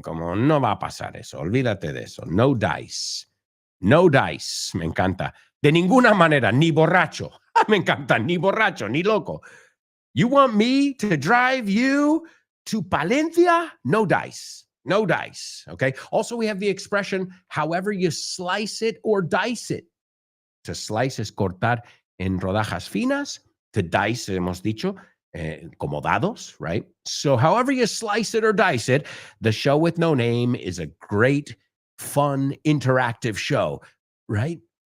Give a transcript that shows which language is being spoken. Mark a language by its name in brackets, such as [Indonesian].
[Spanish] Como no va a pasar eso. Olvídate de eso. No dice. No dice. Me encanta. De ninguna manera. Ni borracho. Me encanta. Ni borracho. Ni loco. [English] You want me to drive you to Palencia? No dice. No dice. Okay. Also, we have the expression, however you slice it or dice it. To slice [Spanish] es cortar en rodajas finas. [English] To dice, [Spanish] hemos dicho, como dados, right? [English] So however you slice it or dice it, the show with no name is a great, fun, interactive show, right?